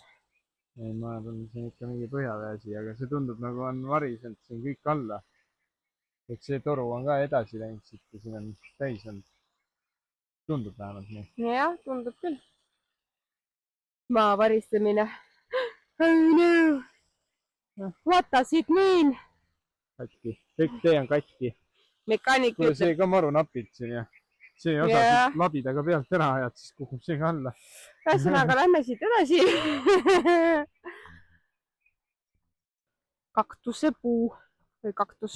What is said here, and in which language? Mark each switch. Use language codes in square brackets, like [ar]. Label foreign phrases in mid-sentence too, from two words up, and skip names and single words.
[et] Ei, ma arvan, see on ikka mingi põhjaveesi, aga see tundub nagu on varisenud siin kõik alla. Et see toru on ka edasi läinud siit ja siin on täis olnud. Tundub vähemalt nii. Jah, tundub küll. Maa varistamine. [en] Oh no! What does it mean? [et] Katki. Kõik tee on katki. Mekaanik ütleb. See ka maru napilt siin ja see osa labidaga pealt ära ajad, siis kukub see ka alla. Ühesõnaga, lähme siit edasi. Kaktusepuu või kaktus.